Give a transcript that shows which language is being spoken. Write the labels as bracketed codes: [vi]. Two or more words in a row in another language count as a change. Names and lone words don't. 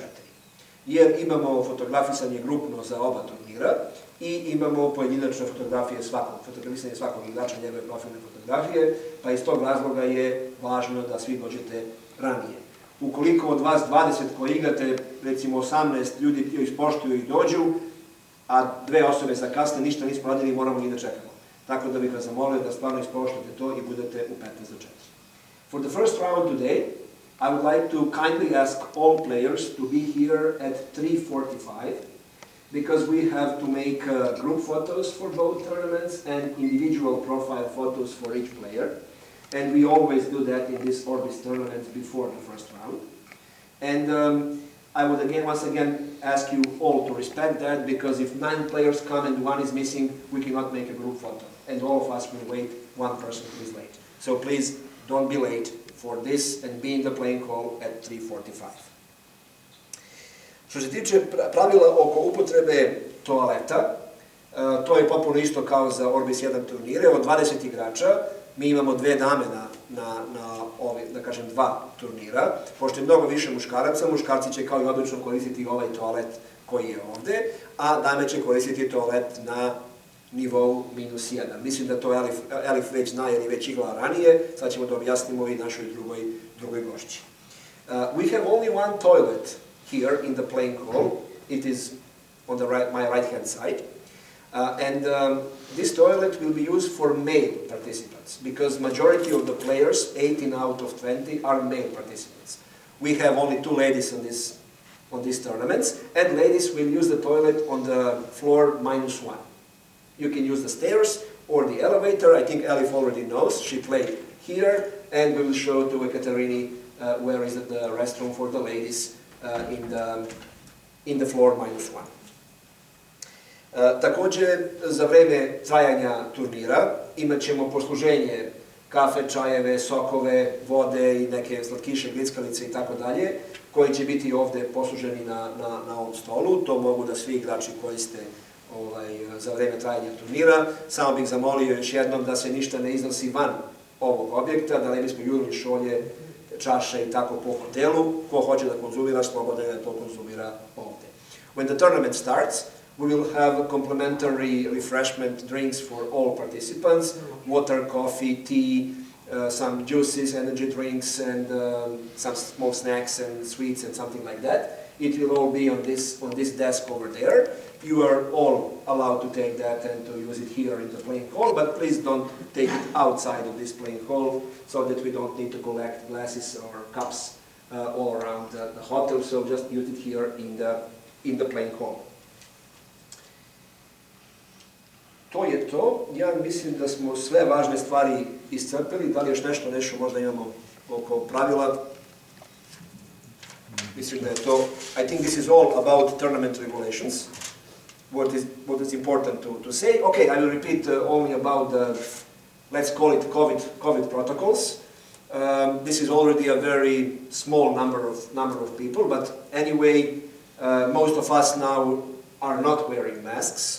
[sr] Jer imamo fotografisanje grupno za oba turnira i imamo pojedinačne fotografisanje svakog igrača, njegove profilne fotografije, pa iz tog razloga je važno da svi dođete ranije. Ukoliko od vas 20 koji igrate, recimo 18 ljudi ispoštuju i dođu, a 2 osobe zakasne, ništa nismo radili, moramo i da čekamo. Tako da bih vas zamolio da stvarno ispoštujete to i budete u 15 do 4. [en] For the first round today, I would like to kindly ask all players to be here at 3:45 because we have to make group photos for both tournaments and individual profile photos for each player. And we always do that in this Orbis tournament before the first round. And I would once again ask you all to respect that, because if 9 players come and 1 is missing, we cannot make a group photo. And all of us will wait, 1 person who is late. So please don't be late for this and be in the playing hall at 3:45. [sr] Što se tiče pravila oko upotrebe toaleta, to je popuno isto kao za Orbis-1 turnire. Od 20 igrača mi imamo 2 dame na da kažem, 2 turnira. Pošto je mnogo više muškaraca, muškarci će kao i obično koristiti ovaj toalet koji je ovde, a dame će koristiti toalet na nivou -1. Mislim da to Elif već zna jer je već igrala ranije, sad ćemo da objasnimo i našoj drugoj gošći. [en] We have only one toilet here in the playing hall. It is on my right hand side. This toilet will be used for male participants, because majority of the players, 18 out of 20, are male participants. We have only 2 ladies on these tournaments, and ladies will use the toilet on the floor -1. You can use the stairs or the elevator. I think Elif already knows. She played here, and we will show to Ekaterini where is the restroom for the ladies in the floor -1. [sr] Takođe, za vreme trajanja turnira imat ćemo posluženje kafe, čajeve, sokove, vode i neke slatkiše, grickalice i tako dalje, koji će biti ovde posluženi na ovom stolu. To mogu da svi igrači koriste za vreme trajanja turnira. Samo bih zamolio još jednom da se ništa ne iznosi van ovog objekta, da ne bismo jurili šolje, čaše i tako po hotelu. Ko hoće da konzumira, slobodno da to konzumira ovde. [en] When the tournament starts, we will have complimentary refreshment drinks for all participants, water, coffee, tea, some juices, energy drinks, and some small snacks and sweets and something like that. It will all be on this desk over there. You are all allowed to take that and to use it here in the playing hall, but please don't take it outside of this playing hall so that we don't need to collect glasses or cups all around the hotel, so just use it here in the playing hall. [sr] To je to. Ja mislim da smo sve važne stvari iscrpili. Da li još nešto možda imamo oko pravila? Mislim da je to. [en] I think this is all about tournament regulations. What is important to say. Okay, I will repeat only about the, let's call it COVID protocols. This is already a very small number of people, but anyway, most of us now are not wearing masks.